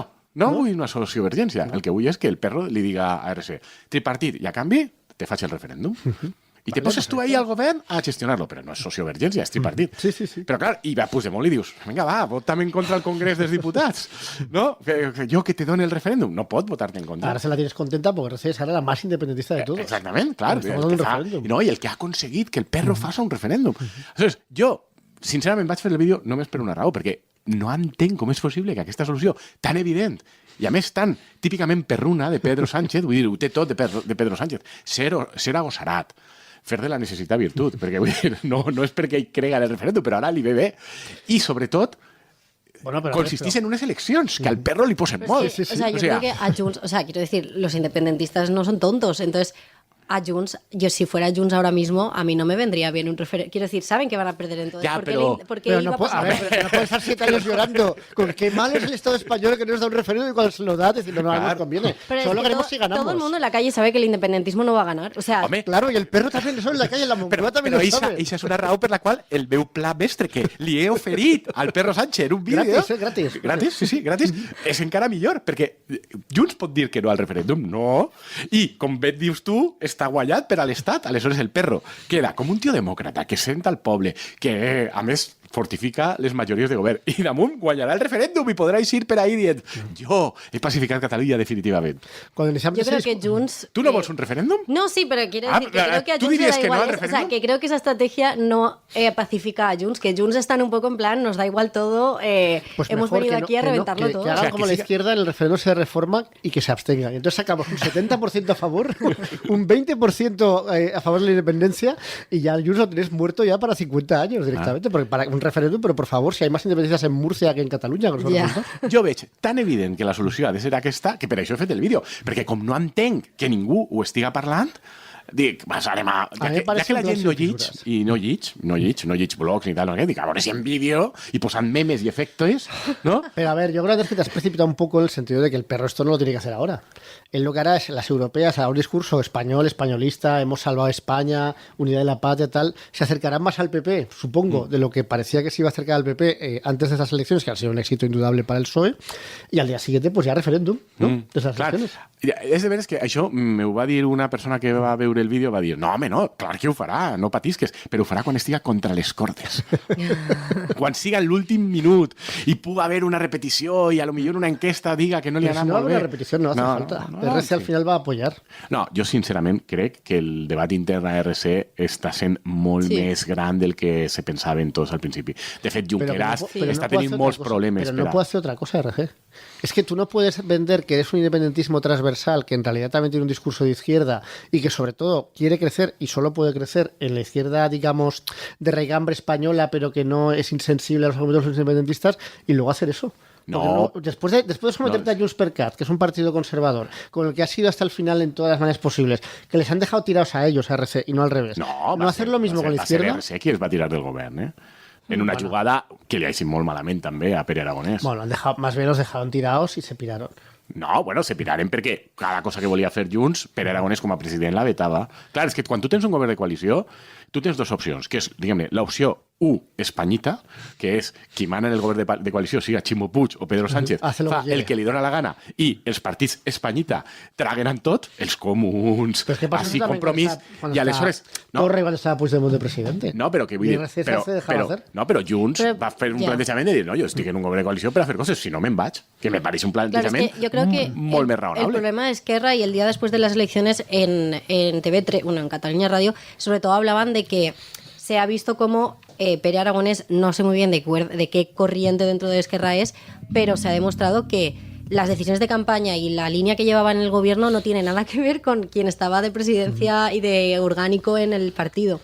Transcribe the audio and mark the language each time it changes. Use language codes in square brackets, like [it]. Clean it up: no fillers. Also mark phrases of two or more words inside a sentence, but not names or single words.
[ca] No vull una sociovergència. El que vull és que el perro li diga a RC tripartit i a canvi te faig el referèndum. I te poses tu ahí al govern a gestionar-lo, però no és sociovergència, és tripartit. Sí, sí, sí. Però clar, i va Puigdemont li dius, vinga, va, vota'm en contra al Congrés dels Diputats, no? Que jo que te doni el referèndum. No pot votar-te en contra. [es] Ahora se la tienes contenta porque RC es ahora la más independentista de todos. [ca] Exactament, clar. [es] Estamos [ca] El [es] dando [ca] que [es] un [ca] fa, [es] referéndum. [ca] no, i el que ha aconseguit que el perro faci un referèndum. Aleshores, jo, sincerament, vaig fer el vídeo només per una raó, perquè no entenc com és possible que aquesta solució tan evident i a més tan típicament perruna de Pedro Sánchez, vull dir, ho té tot de Pedro Sánchez, ser agosarat, fer de la necessitat virtut, perquè vull dir, no és perquè ell crega en el referèndum, però ara li ve bé. I sobretot, [es] Bueno, pero [ca] consistís en unes eleccions que al perro li posen [es] Pero [ca] molt. [es] es que, o sea, yo creo que a Junts, o sea, quiero decir, los independentistas no son tontos, entonces a Junts, yo si fuera Junts ahora mismo, a mí no me vendría bien un referéndum. Quiero decir, saben que van a perder entonces. Ya, ¿Por qué pero- por qué Pero iba no, a puede, a pasar? ver, pero no puede estar 7 años llorando con qué mal es el Estado español que no nos da un referéndum y cuando se lo da, diciendo no, no nos conviene. Pero es Solo que queremos todo, si ganamos. todo el mundo en la calle sabe que el independentismo no va a ganar. O sea, [ca] Home, [es] Claro, y el perro también eso en la calle, la Moncloa también [ca] però [es] lo [ca] eixa [es] sabe. [ca] és una raó per la qual el meu pla mestre que li he oferit al perro Sánchez en un vídeo... Gratis, gratis. Gratis, sí, gratis. És encara millor, perquè Junts pot dir que no al referèndum, no. I, com bé et dius tu, està guanyat per a l'Estat. Aleshores, el perro queda com un tio demòcrata que sent al poble, que, a més, fortifica les majories de govern. I damunt guanyarà el referèndum i podrà eixir per ahí dient jo he pacificat Catalunya definitivament. [es] Cuando iniciamos yo creo ese que Junts... [ca] Tu no vols un referèndum? [es] No, sí, pero quiero Ah, decir que creo que a ¿tú Junts le dirías da que no igual. al O sea, referéndum? que creo que esa estrategia no pacifica a Junts, que Junts están un poco en plan, nos da igual todo, Pues hemos mejor venido que no- aquí a que no, reventarlo que todo. hagan O sea, como que la siga- izquierda en el referéndum se reforma y que se abstengan. Y entonces sacamos un 70% a favor, un 20% a favor de la independencia y ya el Junts lo tenés muerto ya para 50 años directamente. Porque para un referéndum, pero por favor, si hay más independencias en Murcia que en Cataluña, con esos Ya. resultados. [ca] Jo veig tan evident que la solució ha de ser aquesta que per això he fet el vídeo. Perquè com no entenc que ningú ho estiga parlant, dic, anem a... [es] A mi me [ca] Ja [es] parece [ca] que la [es] un [ca] gent no clàssic, lleig, i no lleig blogs ni tal, no, dic, a veure si en vídeo i posant memes i efectes, no? [es] Pero a ver, yo creo que te has precipitado un poco en el sentido de que el perro esto no lo tiene que hacer ahora. Él lo que hará es, las europeas, hará un discurso español, españolista, hemos salvado a España, unidad de la patria, tal. Se acercarán más al PP, supongo, de lo que parecía que se iba a acercar al PP antes de esas elecciones, que han sido un éxito indudable para el PSOE. Y al día siguiente, pues ya referéndum, ¿no? De esas [ca] Clar, elecciones. és de veres que això m'ho va dir una persona que va veure el vídeo, va dir, no, home, no, clar que ho farà, no patisques, però ho farà quan estiga contra les cordes. Quan siga l'últim minut i puga haver una repetició i a lo millor una enquesta diga que no li ha [es] Pero [ca] anat [es] si no va a [ca] molt [es] haber [ca] bé. [es] una repetición, no hace falta. no, el RC al sí. final va a apoyar. [ca] No, jo sincerament crec que el debat intern a RC està sent molt Sí. més gran del que se pensaven tots al principi. De fet, Junqueras [es] pero no [ca] està [es] puedo [ca] tenint [es] hacer [ca] molts [es] otra cosa. [ca] problemes. [es] Pero [ca] per [es] no [ca] a- [es] puedo hacer otra cosa, RG. Es que tú no puedes vender que eres un independentismo transversal, que en realidad también tiene un discurso de izquierda y que sobre todo quiere crecer y solo puede crecer en la izquierda, digamos, de raigambre española, pero que no es insensible a los argumentos de los independentistas, y luego hacer eso. No. Porque después de someterte a Junts per Cat, que es un partido conservador, con el que ha sido hasta el final en todas las maneras posibles, que les han dejado tirados a ellos, a RC, y no al revés. [ca] No, va [es] hacer [ca] ser- [es] lo mismo [ca] va [es] con la [ca] ser- [es] izquierda. [ca] Va ser RC qui es va tirar del govern, eh? en una jugada que li ha sigut molt malament també a Pere Aragonès. [es] Bueno, más bien los dejaron tirados y se piraron. [ca] No, bueno, se piraren perquè cada cosa que volia fer Junts, Pere Aragonès com a president la vetava. Clar, és que quan tu tens un govern de coalició, tu tens dues opcions, que és, diguem-ne, l'opció 1, espanyita, que és qui mana en el govern de coalició, siga Ximo Puig o Pedro Sánchez, [es] Hace lo [ca] fa [es] que quiere. [ca] el que li dona la gana, i els partits espanyita traguen en tot, els comuns, [es] Pero es que pasa [ca] així, [es] eso también [ca] compromís, [es] cuando [ca] i [es] está [ca] aleshores... [es] Torra igual estaba Puigdemont de presidente. [ca] No, però que vull I dir... [es] RC [ca] Però, [es] se dejava hacer. [ca] però Junts Però, va fer un ja. plantejament de dir, no, jo estic en un govern de coalició per a fer coses, si no me'n vaig, que me pareix un [es] Claro, es [ca] plantejament [es] que yo creo que [ca] molt més [es] el [ca] raonable. [es] problema de Esquerra y el día después de las elecciones en TV3, bueno, en Cataluña Radio, sobre todo hablaban de que se ha visto como Pere Aragonés, no sé muy bien de qué corriente dentro de Esquerra es, pero se ha demostrado que las decisiones de campaña y la línea que llevaba en el gobierno no tiene nada que ver con quien estaba de presidencia y de orgánico en el partido.